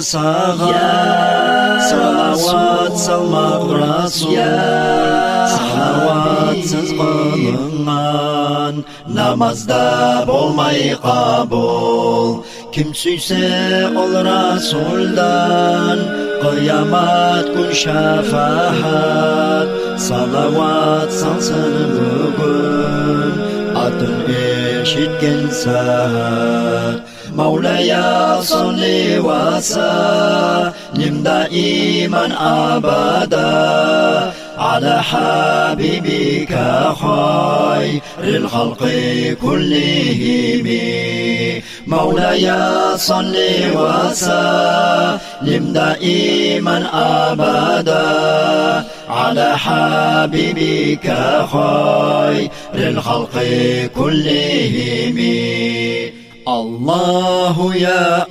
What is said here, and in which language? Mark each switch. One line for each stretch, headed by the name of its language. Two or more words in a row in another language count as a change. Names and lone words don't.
Tatar: sağa salavat salmak Rasul Salavatsız kılıngan namazda bolmay kabul Kim süyse ol Rasul'dan Kıyamet gün şefaat Salavat salsın bugün Adın eşitken saat
Arabic: مولاي صل وسلم دائما أبدا على حبيبك خير الخلق كلهم مولاي صل وسلم دائما أبدا على حبيبك خير الخلق كلهم الله يا